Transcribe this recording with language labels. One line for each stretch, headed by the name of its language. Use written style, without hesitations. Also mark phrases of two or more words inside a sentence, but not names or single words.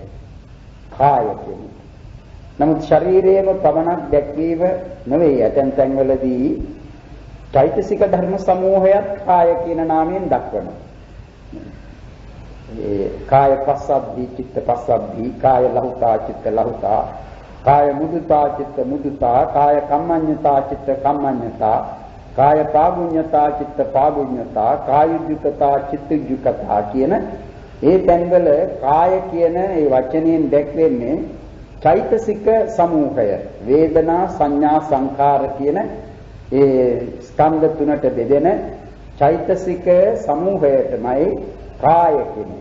Sinhala: කාය කියන්නේ. නමුත් ශරීරයේම පමණක් දැක්වීම නෙවෙයි. ඇතැම් තැන්වලදී චෛතසික ධර්ම සමූහයක් කාය කියන නාමයෙන් දක්වනවා.
Pali: ඒ කාය පස්සද්ධි, චිත්ත පස්සද්ධි, කාය ලහුතා, චිත්ත ලහුතා, කාය මුදුතා, චිත්ත මුදුතා, කාය කම්මඤ්ඤතා, චිත්ත කම්මඤ්ඤතා, කාය පාගුඤ්ඤතා, චිත්ත පාගුඤ්ඤතා, කාය යුක්තතා, චිත්ත යුක්තතා
Sinhala: කියන ඒ තැන්වල කාය කියන ඒ වචනයෙන් දැක්වෙන්නේ චෛතසික සමූහය. වේදනා, සංඥා, සංඛාර කියන ඒ ස්කන්ධ තුනට බෙදෙන චෛතසික සමූහයටමයි කාය කියන්නේ.